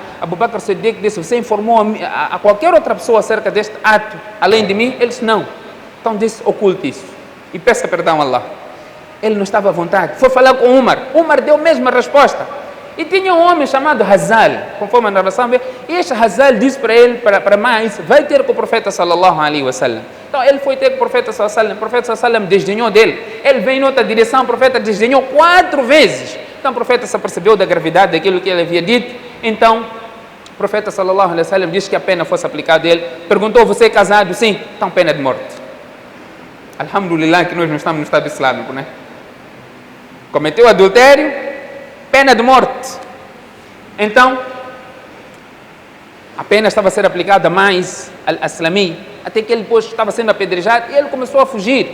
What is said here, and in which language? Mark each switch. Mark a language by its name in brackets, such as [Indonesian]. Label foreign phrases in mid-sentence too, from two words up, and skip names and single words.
[Portuguese] Abu Bakr Siddiq disse: você informou a qualquer outra pessoa acerca deste ato, além de mim? Ele disse: não. Então disse: oculte isso e peça perdão a Allah. Ele não estava à vontade, foi falar com Umar. Umar deu a mesma resposta. E tinha um homem chamado Hazal, conforme a narração, e este Hazal disse para ele, para mais, vai ter com o profeta [Arabic] صلى الله عليه وسلم. [Portuguese] Então ele foi ter com o profeta [Arabic] صلى الله عليه وسلم, [Portuguese] o profeta [Arabic] صلى الله عليه وسلم [Portuguese] desdenhou dele. Ele veio em outra direção, o profeta desdenhou 4 vezes. Então o profeta se apercebeu da gravidade daquilo que ele havia dito. Então o profeta [Arabic] صلى الله عليه وسلم [Portuguese] disse que a pena fosse aplicada a ele. Perguntou: você é casado? Sim. Então pena de morte. Alhamdulillah que nós não estamos no Estado Islâmico, né? Cometeu adultério, pena de morte. Então, a pena estava a ser aplicada mais Al-Aslami, até que ele depois estava sendo apedrejado e ele começou a fugir.